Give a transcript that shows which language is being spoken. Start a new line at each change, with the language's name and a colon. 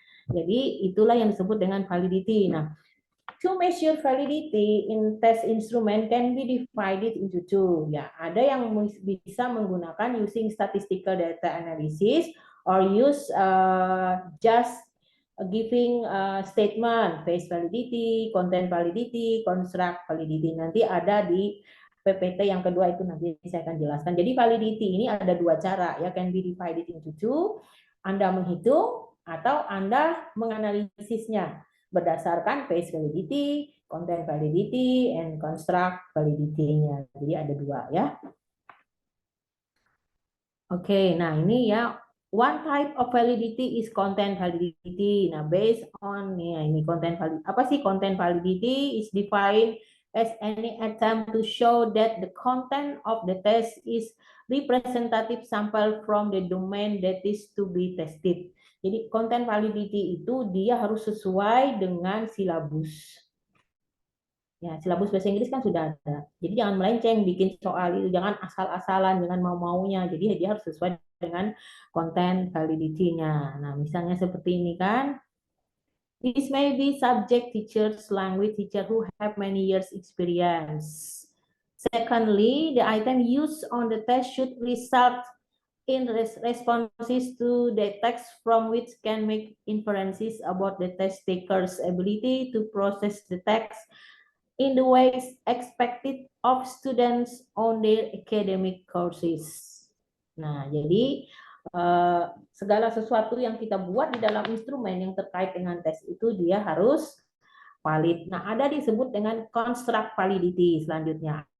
Indonesian: Jadi itulah yang disebut dengan validity.
English: Nah, to measure validity in test instrument can be divided into two.
Indonesian: Ya, ada yang bisa menggunakan
English: using statistical data analysis or use just giving statement, face validity, content validity, construct validity.
Indonesian: Nanti ada di PPT yang kedua itu nanti saya akan jelaskan. Jadi validity ini ada dua cara ya,
English: can be divided into two.
Indonesian: Anda menghitung atau Anda menganalisisnya berdasarkan face validity, content validity, and construct validity-nya. Jadi ada dua ya. Oke, nah ini ya,
English: one type of validity is content validity. Nah, based on ini content validity.
Indonesian: Apa sih
English: content validity? Is defined as any attempt to show that the content of the test is representative sample from the domain that is to be tested.
Indonesian: Jadi content validity itu dia harus sesuai dengan silabus. Ya, silabus bahasa Inggris kan sudah ada. Jadi jangan melenceng bikin soal itu, jangan asal-asalan, jangan mau-maunya. Jadi dia harus sesuai dengan konten validity-nya. Nah, misalnya seperti ini kan.
English: This may be subject teachers, language teacher who have many years experience. Secondly, the item used on the test should result in responses to the text from which can make inferences about the test taker's ability to process the text in the ways expected of students on their academic courses.
Indonesian: Nah, jadi segala sesuatu yang kita buat di dalam instrumen yang terkait dengan tes itu dia harus valid. Nah, ada disebut dengan construct validity selanjutnya.